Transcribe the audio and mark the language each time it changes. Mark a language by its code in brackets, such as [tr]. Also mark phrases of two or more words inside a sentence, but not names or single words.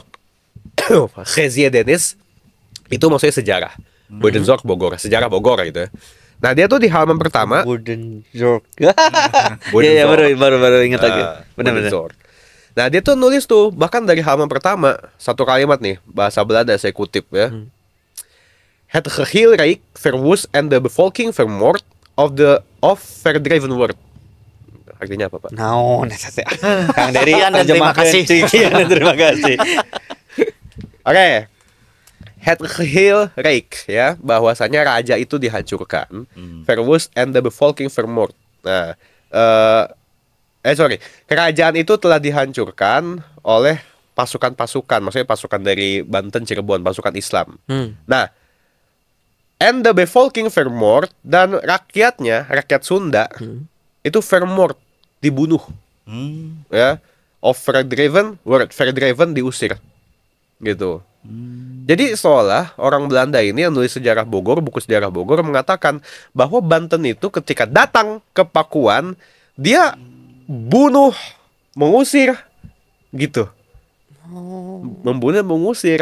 [id] Geschiedenis itu maksudnya sejarah. Budenzorg Bogor, sejarah Bogor gitu ya. Nah dia tuh di halaman pertama Wooden York. Iya baru ingat lagi. Benar-benar. Budenzorg. Nah dia tuh nulis tuh bahkan dari halaman pertama satu kalimat nih bahasa Belanda saya kutip ya. [nl] Het geheel rijk verwoest en de bevolking vermoord of verdreven wordt. [id] Artinya apa Pak? [su] Naon eta teh? Kang Dery [id] Sekian dan terima kasih. Sekian dan terima kasih. Oke. [nl] Het geheel rijk [id] ya, bahwasanya raja itu dihancurkan. [nl] Verwoest and the bevolking vermoord. [id] Nah, kerajaan itu telah dihancurkan oleh pasukan-pasukan, maksudnya pasukan dari Banten, Cirebon, pasukan Islam. Nah, [nl] and the bevolking vermoord, [id] dan rakyatnya, rakyat Sunda itu vermoord, dibunuh. Ya, [nl] of verdreven word, verdreven diusir. [id] Gitu. Jadi seolah orang Belanda ini yang nulis sejarah Bogor, buku sejarah Bogor mengatakan bahwa Banten itu ketika datang ke Pakuan, dia bunuh, mengusir gitu. Membunuh, mengusir.